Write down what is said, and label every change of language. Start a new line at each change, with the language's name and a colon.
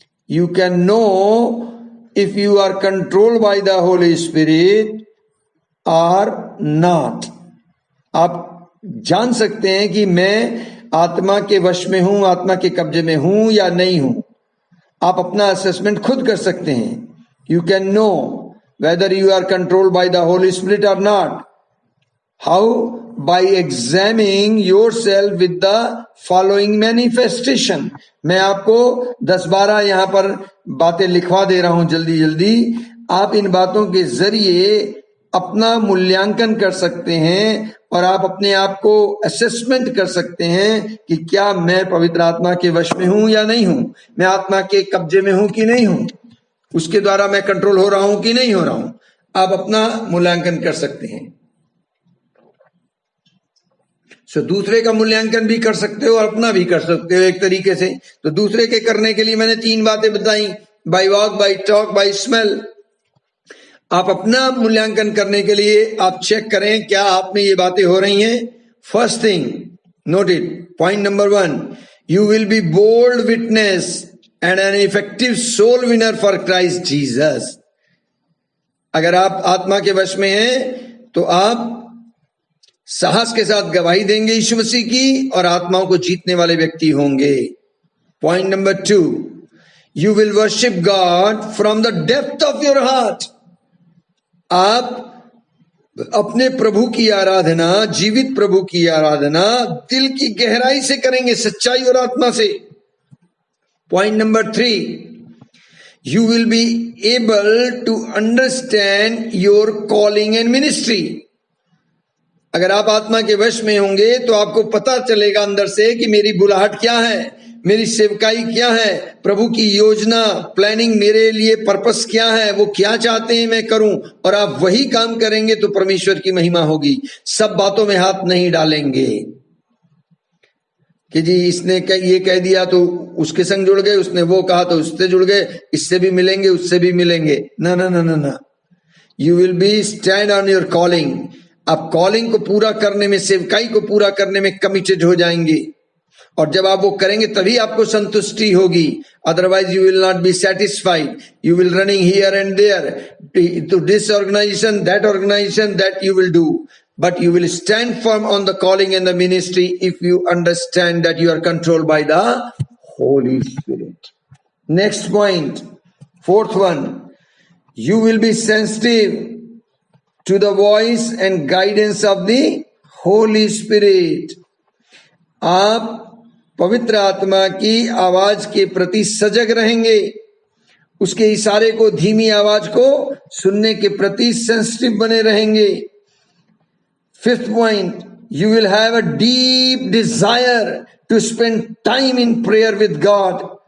English: You can know if you are controlled by the Holy Spirit or not.
Hindi: आप जान सकते हैं कि मैं आत्मा के वश में हूं, आत्मा के कब्जे में हूं या नहीं हूं। आप अपना असेसमेंट खुद कर सकते हैं।
English: You can know whether you are controlled by the Holy Spirit or not. How? By examining yourself with the following manifestation.
Hindi: मैं आपको 10-12 यहां पर बातें लिखवा दे रहा हूं जल्दी जल्दी। आप इन बातों के जरिए अपना मूल्यांकन कर सकते हैं और आप अपने आप को असेसमेंट कर सकते हैं कि क्या मैं पवित्र आत्मा के वश में हूं या नहीं हूं, मैं आत्मा के कब्जे में हूं कि नहीं हूं, उसके द्वारा मैं कंट्रोल हो रहा हूं कि नहीं हो रहा हूं। आप अपना मूल्यांकन कर सकते हैं। सो दूसरे का मूल्यांकन भी कर सकते हो और अपना भी कर सकते हो एक तरीके से। तो दूसरे के करने के लिए मैंने 3 बातें बताई, bye walk, bye talk, bye smell. आप अपना मूल्यांकन करने के लिए आप चेक करें क्या आप में ये बातें हो रही हैं।
English: First thing, note it, point number 1, you will be bold witness and an effective soul winner for Christ Jesus.
Hindi: अगर आप आत्मा के वश में हैं तो आप साहस के साथ गवाही देंगे यीशु मसीह की और आत्माओं को जीतने वाले व्यक्ति होंगे।
English: Point number 2, you will worship God from the depth of your heart.
Hindi: आप अपने प्रभु की आराधना, जीवित प्रभु की आराधना दिल की गहराई से करेंगे, सच्चाई और आत्मा से।
English: Point number 3, you will be able to understand your calling and ministry.
Hindi: अगर आप आत्मा के वश में होंगे तो आपको पता चलेगा अंदर से कि मेरी बुलाहट क्या है, मेरी सेवकाई क्या है, प्रभु की योजना, प्लानिंग, मेरे लिए पर्पस क्या है, वो क्या चाहते हैं मैं करूं, और आप वही काम करेंगे तो परमेश्वर की महिमा होगी। सब बातों में हाथ नहीं डालेंगे। कि जी इसने ये कह दिया तो उसके संग जुड़ गए, उसने वो कहा तो उससे जुड़ गए, इससे भी मिलेंगे उससे भी मिलेंगे। ना ना ना ना ना,
English: You will be stand on your calling.
Hindi: आप कॉलिंग को पूरा करने में, सेवकाई को पूरा करने में कमिटेड हो जाएंगे, और जब आप वो करेंगे तभी आपको संतुष्टि होगी।
English: Otherwise you will not be satisfied, you will running here and there to this organization that you will do, but you will stand firm on the calling and the ministry if you understand that you are controlled by the Holy Spirit. Next point, fourth one, you will be sensitive to the voice and guidance of the Holy Spirit.
Hindi: आप पवित्र आत्मा की आवाज के प्रति सजग रहेंगे, उसके इशारे को, धीमी आवाज को सुनने के प्रति सेंसिटिव बने रहेंगे।
English: Fifth point, you will have a deep desire to spend time in prayer with God.